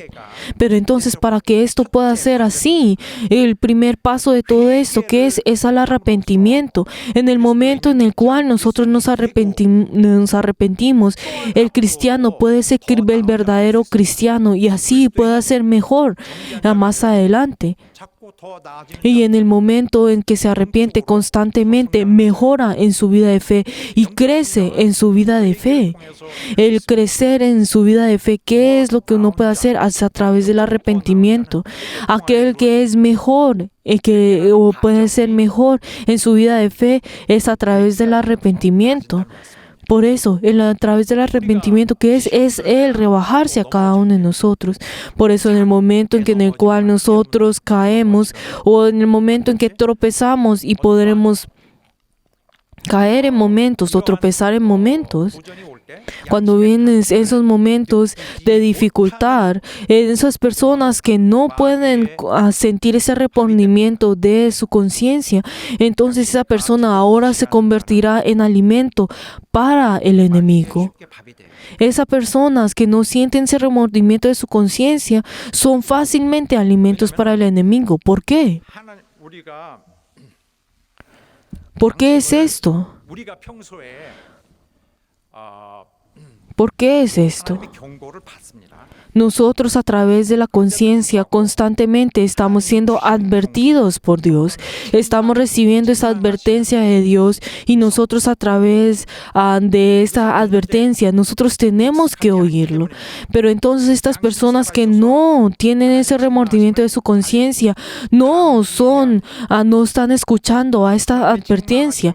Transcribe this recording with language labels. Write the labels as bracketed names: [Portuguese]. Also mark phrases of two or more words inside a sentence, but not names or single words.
[Spanish] Pero entonces, para que esto pueda ser así, el primer paso de todo esto, que es al arrepentimiento. En el momento en el cual nosotros nos arrepentimos, el cristiano puede ser el verdadero cristiano y así puede ser mejor más adelante. [Korean] 자꾸 더 나아지는 [Spanish] Y en el momento en que se arrepiente constantemente, mejora en su vida de fe y crece en su vida de fe. El crecer en su vida de fe, ¿qué es lo que uno puede hacer? Es a través del arrepentimiento. Aquel que es mejor, o puede ser mejor en su vida de fe, es a través del arrepentimiento. Por eso, a través del arrepentimiento, que es el rebajarse a cada uno de nosotros. Por eso, en el momento en el cual nosotros caemos, o en el momento en que tropezamos y podremos caer en momentos o tropezar en momentos, [Korean] 도전이 올 때 [Spanish] cuando vienen esos momentos de dificultad, esas personas que no pueden sentir ese arrepentimiento de su conciencia, entonces esa persona ahora se convertirá en alimento para el enemigo. [Korean] 쉽게 밥이 돼요. [Spanish] Esas personas que no sienten ese remordimiento de su conciencia son fácilmente alimentos para el enemigo. ¿Por qué? [Korean] 하나님 우리가 [Spanish] ¿Por qué es esto? [Korean] 우리가 평소에 [Spanish] ¿Por qué es esto? [Korean] 하나님의 경고를 받습니다. [Spanish] Nosotros a través de la conciencia constantemente estamos siendo advertidos por Dios. Estamos recibiendo esa advertencia de Dios y nosotros a través de esa advertencia, nosotros tenemos que oírlo. Pero entonces estas personas que no tienen ese remordimiento de su conciencia, no están escuchando a esta advertencia.